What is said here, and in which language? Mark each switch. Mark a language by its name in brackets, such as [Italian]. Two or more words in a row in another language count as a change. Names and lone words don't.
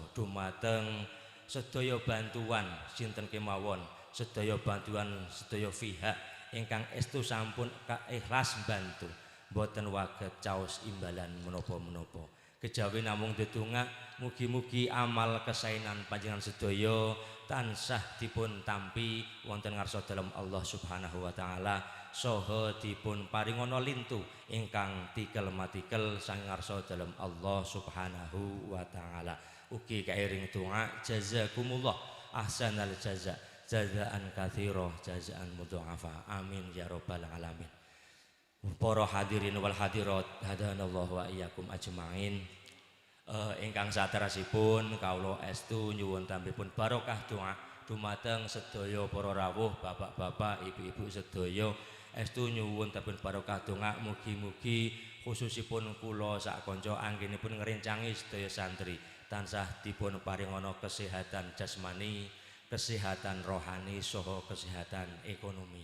[Javanese] dumateng sedaya bantuan sinten kemawon sedaya bantuan sedaya pihak ingkang estu sampun ikhlas bantu boten waget caos imbalan menapa-menapa kejawi namung ndedonga mugi-mugi amal kesainan panjenengan sedaya tansah dipun tampi wonten ngarsa dalem Allah [Arabic] سبحانه وتعالى [Javanese] saha dipun paringana lintu ingkang tikel-matikel sang ngarsa dalem Allah [Arabic] سبحانه وتعالى. [Javanese] Ugi kairing donga [Arabic] جزاكم الله أحسن الجزاء جزاء كثيرا جزاء مضاعفا. آمين يا رب العالمين. Para الحاضرين والحاضرات هدانا الله وإياكم أجمعين. [Javanese] Ingkang saterasipun kawula estu nyuwun tambipun barokah donga dumateng sedaya para rawuh bapak-bapak ibu-ibu sedaya estu nyuwun tambipun barokah donga mugi-mugi khususipun kula sak kanca anggenipun ngrencangi sedaya santri tansah dipun paringana kesehatan jasmani, kesehatan rohani saha kesehatan ekonomi.